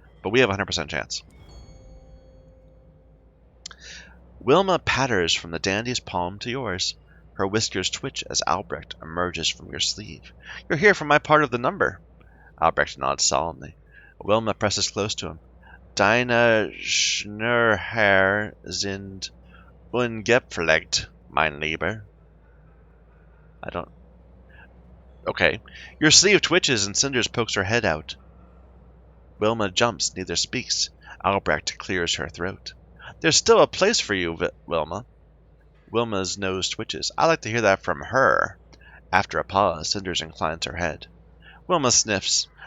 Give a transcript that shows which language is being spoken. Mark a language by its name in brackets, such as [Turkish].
[English] But we have a 100% chance. Wilma patters from the dandy's palm to yours. Her whiskers twitch as Albrecht emerges from your sleeve. You're here for my part of the number. Albrecht nods solemnly. Wilma presses close to him. [German] Deine Schnurrhaar sind ungepflegt, mein Lieber. [English] I don't... Okay. Your sleeve twitches and Cinders pokes her head out. Wilma jumps, neither speaks. Albrecht clears her throat. There's still a place for you, Wilma. Wilma's nose twitches. I like to hear that from her. After a pause, Cinders inclines her head. Wilma sniffs.